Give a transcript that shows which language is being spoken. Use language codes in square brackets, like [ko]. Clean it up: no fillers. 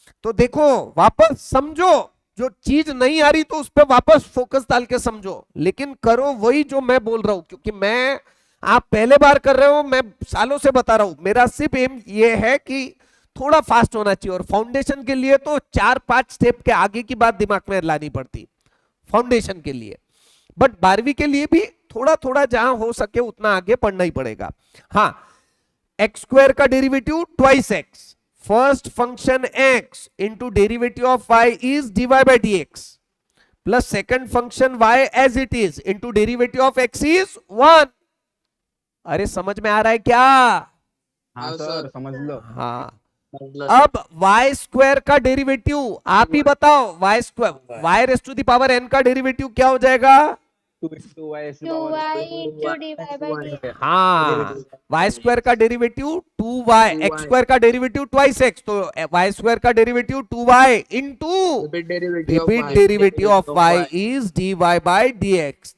[hi] तो देखो वापस समझो, जो चीज नहीं आ रही तो उस पर वापस फोकस डाल के समझो, लेकिन करो वही जो मैं बोल रहा हूं, क्योंकि मैं, आप पहले बार कर रहे हो, मैं सालों से बता रहा हूं, मेरा सिर्फ एम ये है कि थोड़ा फास्ट होना चाहिए। और फाउंडेशन के लिए तो 4-5 स्टेप के आगे की बात दिमाग में लानी पड़ती फाउंडेशन के लिए, बट 12वीं के लिए भी थोड़ा थोड़ा जहां हो सके उतना आगे पढ़ना ही पड़ेगा। [en] हाँ, x square का derivative twice x, first function x into derivative of y is dy by dx plus second function y as it is into derivative of x is 1। [hi] अरे समझ में आ रहा है क्या? हाँ सर समझ लो। हाँ, अब y स्क्वायर का डेरिवेटिव आप ही बताओ, y square y raise to the power n का डेरिवेटिव क्या हो जाएगा? [en] 2y 2y into dy by dx। हाँ, y square का derivative 2y, x square का derivative twice x, तो y square का derivative 2y into repeat derivative of y is dy by dx।